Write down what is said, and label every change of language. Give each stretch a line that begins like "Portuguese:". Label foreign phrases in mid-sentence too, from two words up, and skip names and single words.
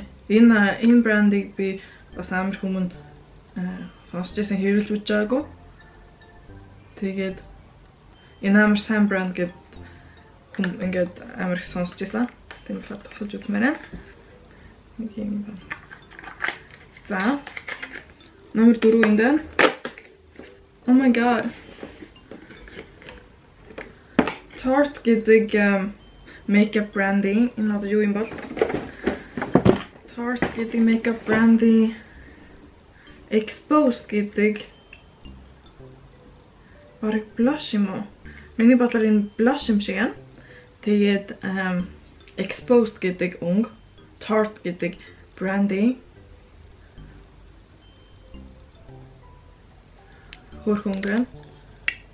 Mongolian: Энэ брендийг би бас амар хүмүүнд сонсч байсан хэрүүлж үзэж байгаагүй. Тэгээд энэ амар сайн брэнд гэд ингээд амар их сонсч байсан. Тийм болохоор тусалж үзмээр байна. Нэг юм байна. За номер 4 энэ байна.
English: Oh my god. Tarte гэдэг makeup branding.
Mongolian: Энэ одоо юу юм бол? Tarte гэдэг
English: makeup branding
Mongolian: Exposed гэдэг бараг blush юм уу? Миний бодлоор энэ blush юм шиг байна. Тэгээд Exposed гэдэг өнг, Tarte гэдэг branding хөөрхөн байна.